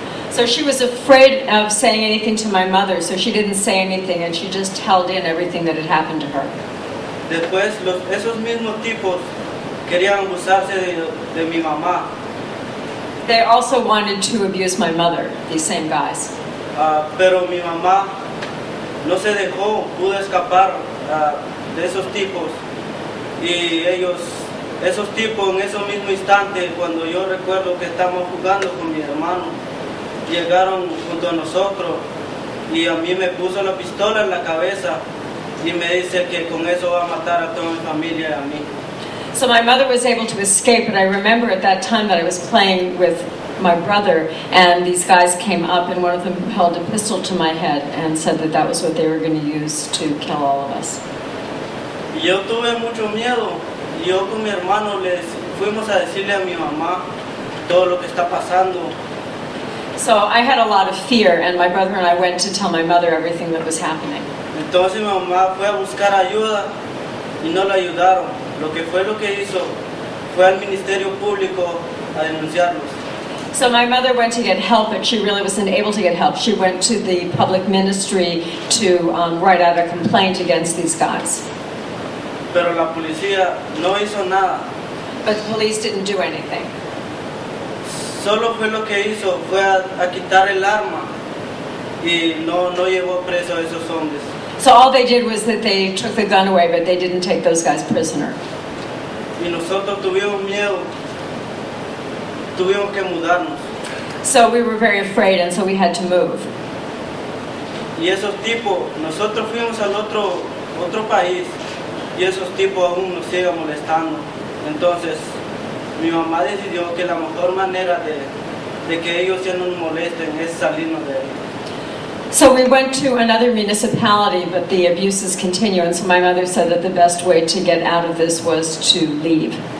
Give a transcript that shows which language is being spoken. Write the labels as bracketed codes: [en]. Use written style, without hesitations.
[en] So she was afraid of saying anything to my mother, so she didn't say anything, and she just held in everything that had happened to her. [es] Después esos mismos tipos querían abusarse de mi mamá. [en] They also wanted to abuse my mother, these same guys. [es] Pero mi mamá no se dejó, pudo escapar de esos tipos. Y esos tipos en ese mismo instante, cuando yo recuerdo que estábamos jugando con mi hermano, llegaron junto a nosotros y a mí me puso la pistola en la cabeza y me dice que con eso va a matar a toda mi familia y a mí. [en] So my mother was able to escape, but I remember at that time that I was playing with my brother, and these guys came up, and one of them held a pistol to my head and said that that was what they were going to use to kill all of us. [es] Y yo tuve mucho miedo, y yo con mi hermano fuimos a decirle a mi mamá todo lo que está pasando. [en] So I had a lot of fear, and my brother and I went to tell my mother everything that was happening. [es] Entonces mi mamá fue a buscar ayuda y no la ayudaron. Lo que hizo fue al Ministerio Público a denunciarlos. [en] So my mother went to get help, but she really wasn't able to get help. She went to the public ministry to write out a complaint against these guys. [es] Pero la policía no hizo nada. [en] But the police didn't do anything. [es] Solo fue lo que hizo, fue a quitar el arma y no llevó preso a esos hombres. [en] So all they did was that they took the gun away, but they didn't take those guys prisoner. [es] Y nosotros tuvimos miedo, tuvimos que mudarnos. [en] So we were very afraid, and so we had to move. [es] Y esos tipos, nosotros fuimos al otro país y esos tipos aún nos siguen molestando. Entonces, mi mamá decidió que la mejor manera de que ellos ya no nos molesten es salirnos de ahí. [en] So we went to another municipality, but the abuses continue, and so my mother said that the best way to get out of this was to leave.